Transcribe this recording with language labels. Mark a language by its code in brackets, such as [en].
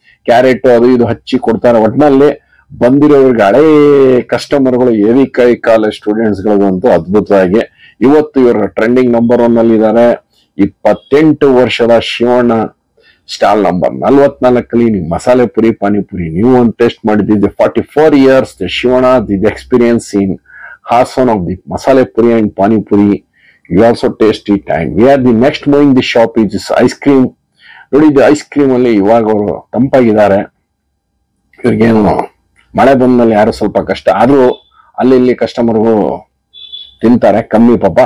[kn] Carrot ಅದು ಇದು ಹಚ್ಚಿ ಕೊಡ್ತಾರೆ. ಒಟ್ನಲ್ಲಿ ಬಂದಿರೋರಿಗೆ ಹಳೇ ಕಸ್ಟಮರ್ಗಳು ಎವಿ ಕೈ ಕಾಲೇಜ್ ಸ್ಟೂಡೆಂಟ್ಸ್ ಗಳಿಗಂತೂ ಅದ್ಭುತವಾಗಿ ಇವತ್ತು ಇವರು ಟ್ರೆಂಡಿಂಗ್ ನಂಬರ್ 1 ಅಲ್ಲಿ ಇದ್ದಾರೆ. 28 ವರ್ಷದ ಶಿವಣ್ಣ ಸ್ಟಾಲ್ ನಂಬರ್ 44 ನೀವು ಮಸಾಲೆ ಪುರಿ ಪಾನಿಪುರಿ ನೀವು ಒಂದು taste ಮಾಡಿದ್ದಿದೆ. [en] 44 years the Shivana the experience in Hassan of the masale puri and pani puri. You also taste it, and we are the next moving the shop is this ice cream. [kn] ನೋಡಿ ಇದು ice cream ಅಲ್ಲಿ ಇವಾಗ ಅವರು ತಂಪಾಗಿದ್ದಾರೆ. ಇವ್ರಿಗೇನು ಮಳೆ ಬಂದ್ಮೇಲೆ ಯಾರು ಸ್ವಲ್ಪ ಕಷ್ಟ ಆದ್ರೂ ಅಲ್ಲಿ ಇಲ್ಲಿ ಕಸ್ಟಮರ್ಗಳು ತಿಂತಾರೆ ಕಮ್ಮಿ ಪಾಪ.